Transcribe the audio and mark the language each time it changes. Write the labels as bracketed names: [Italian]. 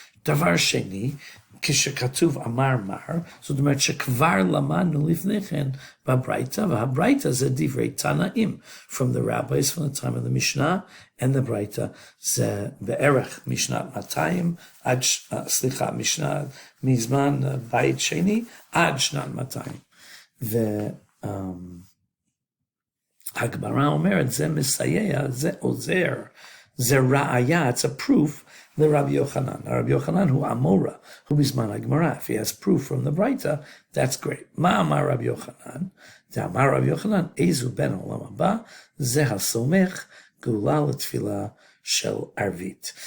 [Hebrew] דבר שני, כשכתוב אמר מר, זאת אומרת שכבר למדנו לפני כן בברייתא, והברייתא זה דברי תנאים, [English] from the rabbis, from the time of the Mishnah, [Hebrew] and the ברייתא זה בערך משנת 200, משנה מזמן בית שני, עד שנת 200. והגמרא אומרת, זה מסייע, זה עוזר, זה ראיה, [English] it's a proof, [Hebrew] לרבי יוחנן. הרבי יוחנן הוא אמורה, הוא בזמן הגמרא. [English] If he has proof from the ברייתא, that's great. [Hebrew] מה אמר רבי יוחנן? זה אמר רבי יוחנן, איזו בן העולם הבא, זה הסומך גאולה לתפילה של ערבית.